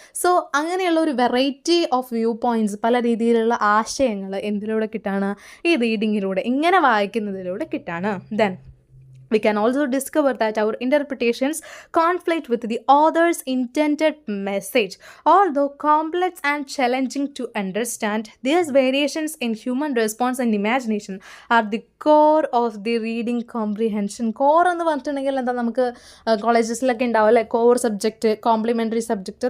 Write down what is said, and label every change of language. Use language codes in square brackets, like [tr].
[ml] So അങ്ങനെയുള്ള ഒരു variety of view points, പല രീതിയിലുള്ള ആശയങ്ങൾ എന്തിലൂടെ കിട്ടാണ്, ഈ റീഡിങ്ങിലൂടെ, ഇങ്ങനെ വായിക്കുന്നതിലൂടെ കിട്ടാണ്. [en] Then we can also discover that our interpretations conflict with the author's intended message. Although complex and challenging to understand, these variations in human response and imagination are the core of the reading comprehension. [ml] Core എന്ന് പറഞ്ഞിട്ടുണ്ടെങ്കിൽ എന്താ, നമുക്ക് കോളേജസിലൊക്കെ ഉണ്ടാവും അല്ലേ, core subject, complimentary subject.